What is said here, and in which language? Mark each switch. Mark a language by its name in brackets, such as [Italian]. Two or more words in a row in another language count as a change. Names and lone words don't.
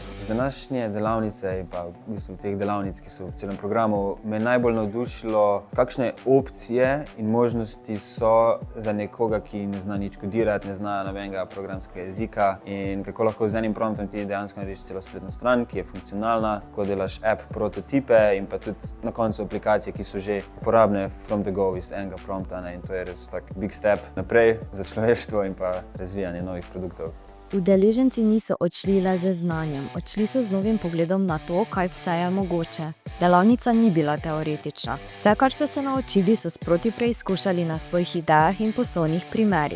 [Slovenian] Z današnje delavnice in pa v bistvu teh delavnic, ki so v celem programu, me je najbolj navdušilo, kakšne opcije in možnosti so za nekoga, ki ne zna nič kodirati, ne zna nobenega programskega jezika, in kako lahko z enim promptom ti dejansko narediš celo spletno stran, ki je funkcionalna, ko delaš app prototipe in pa tudi na koncu aplikacije, ki so že uporabne [English] from the go [Slovenian] iz enega prompta, ne? In to je res tak [English] big step [Slovenian] naprej za človeštvo in pa razvijanje novih produktov. Udeleženci niso odšli le z znanjem, odšli so z novim pogledom na to, kaj vse je mogoče. Delavnica ni bila teoretična. Vse, kar so se naučili, so sproti preizkušali na svojih idejah in poslovnih primerih.